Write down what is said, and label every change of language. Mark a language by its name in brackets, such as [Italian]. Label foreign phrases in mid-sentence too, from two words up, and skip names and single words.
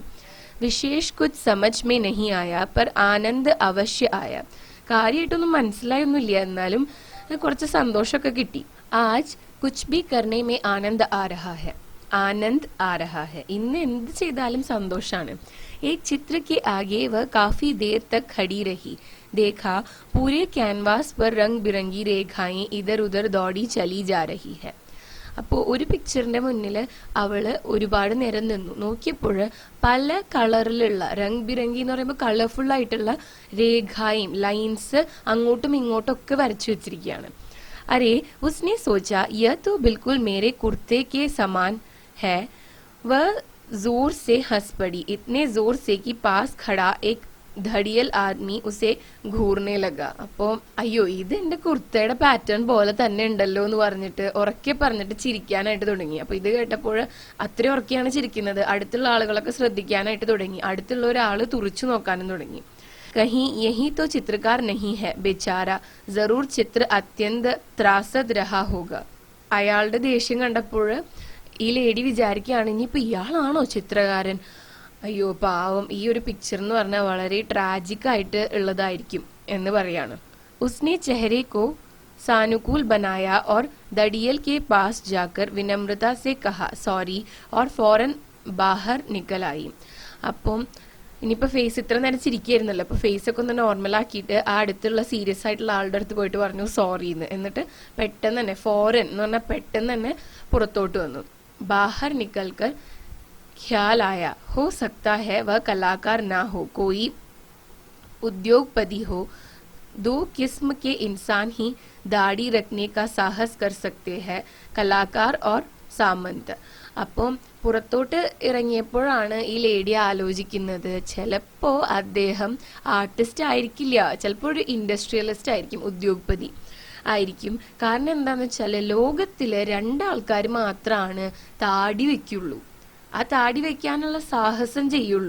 [Hindi] विशेष कुछ समझ में नहीं आया पर आनंद अवश्य आया. [Malayalam] കാര്യമായിട്ടൊന്നും മനസ്സിലായൊന്നുമില്ല, എന്നാലും കുറച്ച് സന്തോഷമൊക്കെ കിട്ടി. [Hindi] आज कुछ भी करने में आनंद आ रहा है, आनंद आ रहा है. [Malayalam] ഇന്ന് എന്ത് ചെയ്താലും സന്തോഷാണ്. [Hindi] एक चित्र के आगे वह काफी देर तक खड़ी रही. देखा पूरे कैनवास पर रंग बिरंगी रेखाएं इधर उधर दौड़ी चली जा रही है. [Malayalam] അപ്പോൾ ഒരു പിക്ചറിന്റെ മുന്നിൽ അവള് ഒരുപാട് നേരം നിന്നു. നോക്കിയപ്പോൾ പല കളറിലുള്ള [Hindi] रंग बिरंगी [Malayalam] എന്ന് പറയുമ്പോൾ കളർഫുൾ ആയിട്ടുള്ള രേഖയും ലൈൻസ് അങ്ങോട്ടും ഇങ്ങോട്ടും ഒക്കെ വരച്ചു വെച്ചിരിക്കുകയാണ്. [Hindi] अरे उसने सोचा यह तो बिल्कुल मेरे कुर्ते के समान है. वह जोर से हंस पड़ी, इतने जोर से कि पास खड़ा एक दढ़ियल आदमी उसे घूरने लगा. [Malayalam] അപ്പോ അയ്യോ ഇത് എന്റെ കുർത്തയുടെ പാറ്റേൺ പോലെ തന്നെ ഉണ്ടല്ലോ എന്ന് പറഞ്ഞിട്ട് ഉറക്കെ പറഞ്ഞിട്ട് ചിരിക്കാനായിട്ട് തുടങ്ങി. അപ്പൊ ഇത് കേട്ടപ്പോൾ അത്രയും ഉറക്കെയാണ് ചിരിക്കുന്നത്, അടുത്തുള്ള ആളുകളൊക്കെ ശ്രദ്ധിക്കാനായിട്ട് തുടങ്ങി, അടുത്തുള്ള ഒരാള് തുറിച്ചു നോക്കാനും തുടങ്ങി. [Hindi] कहीं यही तो चित्रकार नहीं है बेचारा, जरूर चित्र अत्यंत त्रासद रहा होगा. [Malayalam] അയാളുടെ ദേഷ്യം കണ്ടപ്പോൾ ഈ ലേഡി വിചാരിക്കുകയാണ് ഇനിയിപ്പോ ഇയാളാണോ ചിത്രകാരൻ, അയ്യോ പാവം, ഈ ഒരു പിക്ചർ എന്ന് പറഞ്ഞാൽ വളരെ ട്രാജിക് ആയിട്ട് ഉള്ളതായിരിക്കും എന്ന് പറയാണ്. [Hindi] उसने चेहरे को सानुकूल बनाया और दड़ियल के पास जाकर विनम्रता से कहा सॉरी और फौरन बाहर निकल आई. [Malayalam] അപ്പം ഇനിയിപ്പോ ഫേസ് ഇത്ര നേരം ചിരിക്കായിരുന്നല്ലോ, അപ്പൊ ഫേസ് ഒക്കെ ഒന്ന് നോർമൽ ആക്കിയിട്ട് ആ അടുത്തുള്ള സീരിയസ് ആയിട്ടുള്ള ആളുടെ അടുത്ത് പോയിട്ട് പറഞ്ഞു സോറി എന്ന്. എന്നിട്ട് പെട്ടെന്ന് തന്നെ ഫോറൻ എന്ന് പറഞ്ഞാൽ പെട്ടെന്ന് തന്നെ പുറത്തോട്ട് വന്നു. [Hindi] बाहर निकलकर ख्याल आया हो सकता है वह कलाकार ना हो, कोई उद्योगपति हो. दो किस्म के इंसान ही दाढ़ी रखने का साहस कर सकते हैं, कलाकार और സാമന്ത്. [Malayalam] അപ്പം പുറത്തോട്ട് ഇറങ്ങിയപ്പോഴാണ് ഈ ലേഡി ആലോചിക്കുന്നത് ചിലപ്പോ അദ്ദേഹം ആർട്ടിസ്റ്റ് ആയിരിക്കില്ല, ചിലപ്പോൾ ഒരു ഇൻഡസ്ട്രിയലിസ്റ്റ് ആയിരിക്കും, ഉദ്യോഗപതി ആയിരിക്കും. കാരണം എന്താന്ന് വെച്ചാല് ലോകത്തില് രണ്ടാൾക്കാർ മാത്രമാണ് താടി വെക്കുള്ളൂ, ആ താടി വെക്കാനുള്ള സാഹസം ചെയ്യുള്ളൂ.